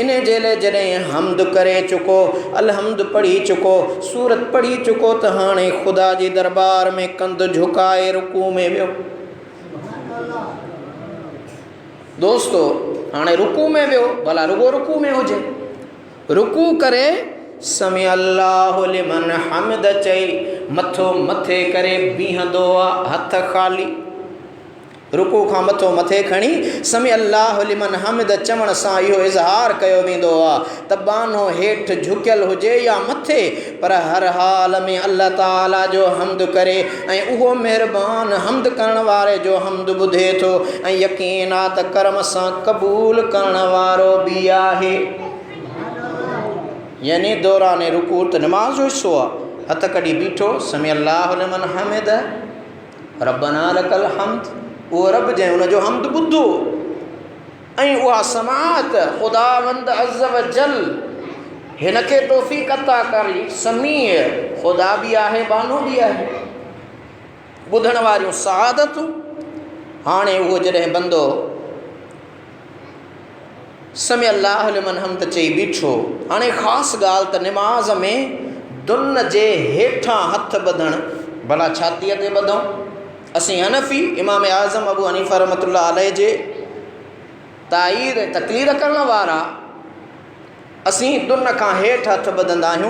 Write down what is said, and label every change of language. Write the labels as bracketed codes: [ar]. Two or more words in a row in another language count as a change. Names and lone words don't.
[sd] इन जे लाइ जॾहिं हमद करे चुको, अलहम्द पढ़ी चुको, सूरत पढ़ी चुको, त हाणे ख़ुदा जे दरबार में कंधु झुकाए रुकू में वियो। दोस्तो, हाणे रुकू में वियो, भला रुगो रुकू में हुजे, रुकू करे [ar] سمع الله لمن حمده [sd] चई मथो मथे करे बीहंदो आहे, हथ ख़ाली रुकू खां मथो मथे खणी [ar] سمع الله لمن حمده [sd] चवण सां इहो इज़हार कयो वेंदो आहे त बानो हेठि झुकियल हुजे या मथे, पर हर हाल में अल्लाह ताला जो हम्द करे ऐं उहो महिरबान हम्द करण वारे जो हम्द ॿुधे थो ऐं यकीन आहे त करम सां क़बूल करण वारो बि आहे। यानी दौरान रुकू त नमाज़ जो हिस्सो आहे, हथ कढी बीठो [ar] سمع الله لمن حمده ربنا لك الحمد, [sd] उहो रब जंहिं हुनजो हम्द ॿुधो ऐं उहा समाअत ख़ुदावंद [ar] عز وجل [sd] हिन खे तौफ़ीक़ अता करी। समीअ ख़ुदा बि आहे, बानो बि आहे, ॿुधण वारियूं सआदतूं। हाणे उहो जॾहिं बंदो [ar] سمع الله لمن حمد [sd] चई बीठो, हाणे ख़ासि ॻाल्हि त निमाज़ में दुन जे हेठां हथ ॿधणु, भला छातीअ ते ॿधूं। असीं हनफ़ी इमाम आज़म अबू हनीफ़ा [ar] رحمة الله عليه [sd] जे ताईद तक़रीर करण वारा असीं दुन खां हेठि हथ ॿधंदा आहियूं।